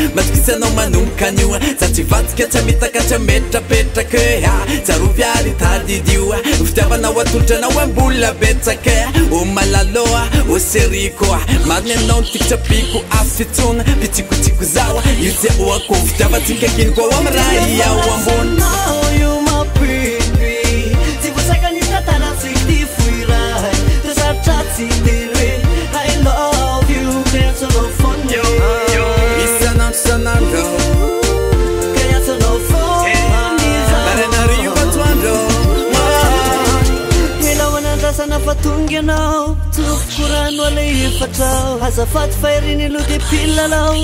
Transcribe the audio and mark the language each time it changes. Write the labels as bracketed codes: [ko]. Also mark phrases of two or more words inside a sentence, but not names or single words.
[mg] Matoky tsy anao manomboka an'io. Za tsy vatsika, tsy hamitaka, tsy hametrapetraka e. Tsarovy ary tady io. Ho fitiavanao atolotra anao ambola betsaka e. O malalo, o série Koa, marina aminao ny tiako tsapiko afy fitsona. Pitsikotsiko zaho, io tsy ahoako fitiavantsika kely koa amin'ny raha iaho ambony. [en] Know you my baby. [mg] Tsy voasaka ny tantara tsy ity foiray. Tazatra tsy teny hoe, [en] "I love you", [mg] kaya tsy anao foana. Isan'andro, isan'andro. Kaya tsy anao foana. Maraina, hariva, atoandro. Mila ho anandrasana fa tonga ianao. Korano alay efatra, azafady fa ery ny loha dia pilalao.